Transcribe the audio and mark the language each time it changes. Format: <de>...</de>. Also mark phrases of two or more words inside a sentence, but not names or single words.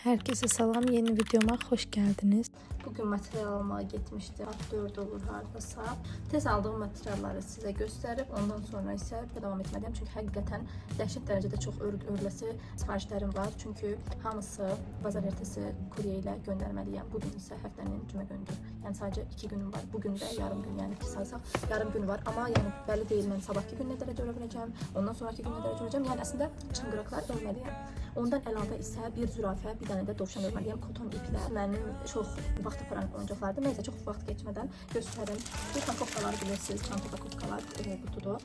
<tr>Herkese salam, yeni videoma hoş geldiniz. Bugün material almaya gitmiştim.</tr> <az>Saat 4 olur hardasa.</az> <tr>Tez aldığım materialları size gösterip ondan sonra ise devam etmeliyim.</tr> <az>Çünkü həqiqətən dəhşət dərəcədə çox örgüləsi sifarişlərim var.</az> <tr>Çünkü hamısı bazar ertesi kurye ile göndermeliyim.</tr> <az>Bugün ise həftənin cümə gündür. Yəni sadece 2 günüm var. Bugün de yarım gün, yəni 2 saysaq yarım gün var.</az> <tr>Ama yani belli değil,</tr> <az>mən sabahki gün nə dərəcə ölə biləcəm, ondan sonraki gün nə dərəcə öləcəm. Yəni əslində çıngıraqlar ölməliyəm. Ondan əlavə isə bir zürafə, bir dənə də dovşan örməliyəm. Koton iplə. Mənim çox vaxt aparan oyuncaqlardır. Nəysə çox vaxt keçmədən göstərim. Bu pakopkalar bilirsiniz, çanta pakopkalar qutudur.</az>